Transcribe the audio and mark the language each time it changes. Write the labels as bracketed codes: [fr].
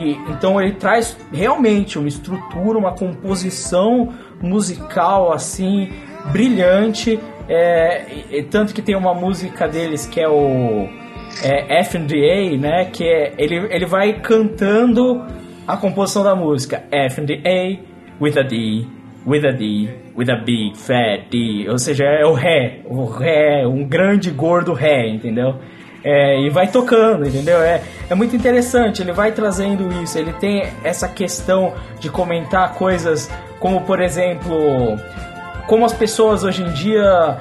[pt] Então ele traz realmente uma estrutura, uma composição musical assim, brilhante. Tanto que tem uma música deles que é o F&A, né? Que é, ele vai cantando a composição da música. [en] F&A with a D, with a D, with a big fat D. [pt] Ou seja, é o ré, um grande gordo ré, entendeu? E vai tocando, entendeu? É muito interessante, ele vai trazendo isso. Ele tem essa questão de comentar coisas como, por exemplo, como as pessoas hoje em dia...